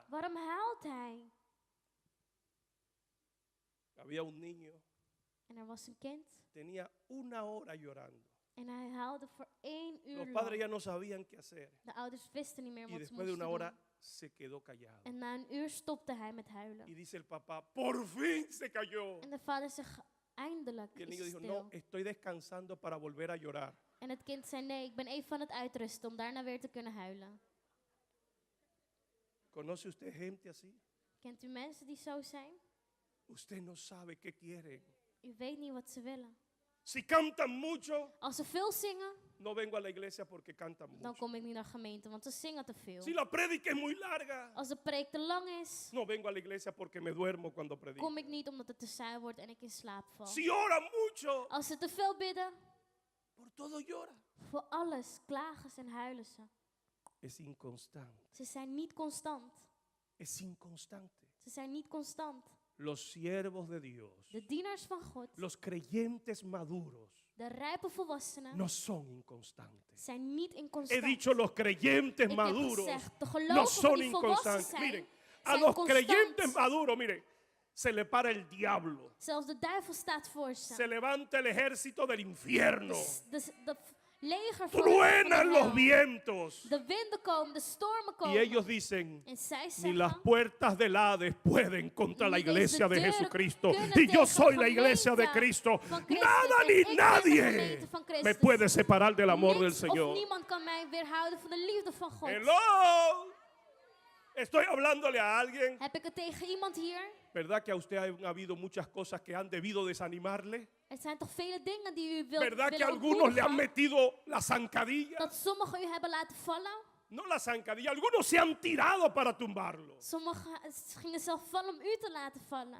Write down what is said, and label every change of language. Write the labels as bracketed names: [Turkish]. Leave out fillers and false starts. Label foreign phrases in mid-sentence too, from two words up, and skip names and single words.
[Dutch] Waarom huilt hij? [Spanish] Había un niño, [Dutch] En er was een kind [Spanish] tenía 1 hora llorando. [Dutch] en hij huilde voor 1 uur [Spanish] Los padres [Dutch] lang. [Spanish] ya no sabían qué hacer. [Dutch] De ouders wisten niet meer [Spanish] Y [Dutch] wat ze [Spanish] después de 1 [Dutch] moesten [Spanish] hora [Dutch] doen. [Spanish] se quedó callado. [Dutch] En na 1 uur stopte hij met [Spanish] Y [Dutch] huilen. [Spanish] dice el papá, por fin se cayó. [Dutch] En de vader zegt, eindelijk [Spanish] Y el [Dutch] is [Spanish] niño [Dutch] het [Spanish] dijo, no, [Dutch] stil. [Spanish] estoy descansando para volver a llorar. [Dutch] En het kind zei, nee, ik ben even aan het uitrusten om daarna weer te kunnen huilen. [Spanish] ¿Conoce usted gente así? [Dutch] Kent u mensen die zo zijn? [Spanish] Usted no sabe qué quieren. [Dutch] U weet niet wat ze willen. [Spanish] Si cantan mucho, [Dutch] Als ze veel zingen, [Spanish] no vengo a la iglesia porque cantan [Dutch] dan [Spanish] mucho. [Dutch] kom ik niet naar gemeente, want ze zingen te veel. [Spanish] Si la prédica es muy larga, [Dutch] Als de preek te lang is, [Spanish] no vengo a la iglesia porque me duermo cuando predico. [Dutch] kom ik niet omdat het te saai wordt en ik in slaap val. [Spanish] Si oran mucho, [Dutch] Als ze te veel bidden, [Spanish] por todo llora. [Dutch] voor alles klagen ze en huilen ze. [Spanish] Es inconstante. [Dutch] Ze zijn niet constant. [Spanish] Es inconstante. [Dutch] Ze zijn niet constant. [Spanish] Los siervos de Dios, [Dutch] De dienaars van God, [Spanish] los creyentes maduros, [Dutch] de rijpe volwassenen, [Spanish] no son inconstantes. [Dutch] zijn niet [Spanish] He [Dutch] inconstant. [Spanish] dicho los creyentes [Dutch] Ik heb [Spanish] maduros [Dutch] gezegd, de [Spanish] no [Dutch] gelovigen [Spanish] son [Dutch] die volwassen [Spanish] inconstantes. [Dutch] zijn, [Spanish] Miren, a [Dutch] zijn [Spanish] los [Dutch] constant. [Spanish] creyentes maduros, miren, se le para el diablo. [Dutch] Zelfs de duivel staat voor ze. [Spanish] Se levanta el ejército del infierno. [Dutch] De leger van de [Spanish] Truenan los [Dutch] hel. [Spanish] vientos. [Dutch] De winden komen, de stormen [Spanish] Y [Dutch] komen. [Spanish] ellos dicen, [Dutch] En zij [Spanish] ni las [Dutch] zeggen, [Spanish] puertas del Hades pueden contra la [Dutch] Ni [Spanish] iglesia [Dutch] deze [Spanish] de [Dutch] deuren [Spanish] Jesucristo. [Dutch] kunnen [Spanish] Y yo [Dutch] tegen [Spanish] soy la [Dutch] de [Spanish] iglesia de [Dutch] gemeente [Spanish] Cristo. [Dutch] van Christus. [Spanish] Nada [Dutch] En [Spanish] ni [Dutch] ik ben de [Spanish] nadie [Dutch] gemeente van [Spanish] me [Dutch] Christus. [Spanish] puede separar del amor del [Dutch] niets of [Spanish] Señor. [Dutch] niemand kan mij weerhouden van de liefde van God. [English] Hello. [Spanish] Estoy hablándole a alguien. [Dutch] Heb ik het tegen iemand hier? [Spanish] ¿Verdad que a usted han habido muchas cosas que han debido desanimarle? [Dutch] Er zijn toch vele dingen die u [Spanish] ¿Verdad que [Dutch] willen [Spanish] algunos le han [Dutch] ontmoedigen? [Spanish] metido la zancadilla? [Dutch] Dat sommigen u hebben laten vallen. [Spanish] No la zancadilla, algunos se han tirado para tumbarlo. [Dutch] Sommigen gingen zelf vallen om u te laten vallen.